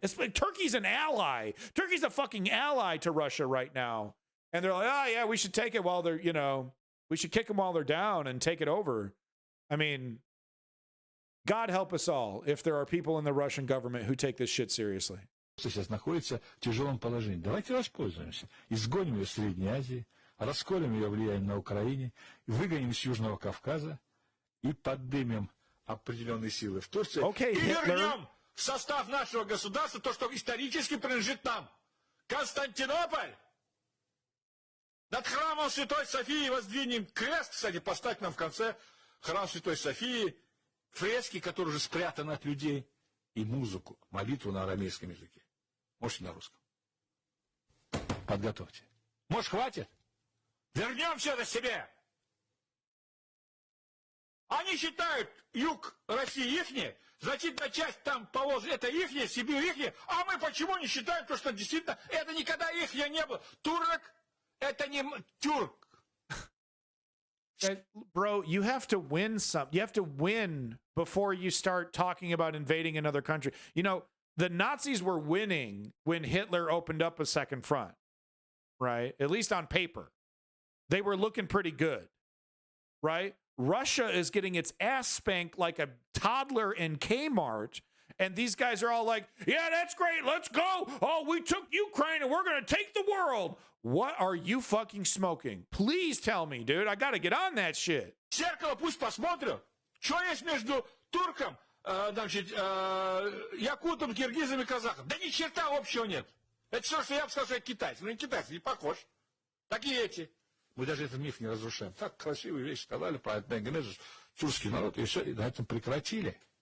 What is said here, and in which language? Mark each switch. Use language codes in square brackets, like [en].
[en] It's like Turkey's an ally. Turkey's a fucking ally to Russia right now. And they're like, oh yeah, we should take it while they're, we should kick them while they're down and take it over. I mean, God help us all if there are people in the Russian government who take this shit seriously. [ru] Сейчас находится в тяжелом положении. Давайте воспользуемся. Изгоним ее из Средней Азии, расколем ее влияние на Украине, выгоним с Южного Кавказа и поднимем определенные силы в Турции. [en] Okay, [ru] и [en] Hitler. [ru] Вернем в состав нашего государства то, что исторически принадлежит нам. Константинополь! Над храмом Святой Софии воздвинем крест. Кстати, поставь нам в конце храм Святой Софии фрески, которые уже спрятаны от людей, и музыку, молитву на арамейском языке. Можете на русском. Подготовьте. Может, хватит? Вернем все это себе. Они считают юг России ихний, значительная часть там положена, это ихняя, Сибирь ихняя, а мы почему не считаем, то, что действительно это никогда ихняя не было. Турок, это не тюрк. [en] Bro, you have to win you have to win before you start talking about invading another country. The Nazis were winning when Hitler opened up a second front, right? At least on paper. They were looking pretty good, right? Russia is getting its ass spanked like a toddler in Kmart, And these guys are all like, yeah, that's great. Let's go. Oh, we took Ukraine and we're going to take the world. What are you fucking smoking? Please tell me, dude. I got to get on that shit. [ru] Зеркало пусть посмотрят, что есть между турком, значит, якутом, киргизом и казахом. Да ни черта общего нет. Это все, что я бы сказал, китайцы. Ну, не китайцы, не похож. Так и эти. Мы даже этот миф не разрушаем. Так красивые вещи сказали про этногенез, тюркский народ, и все, и на этом прекратили.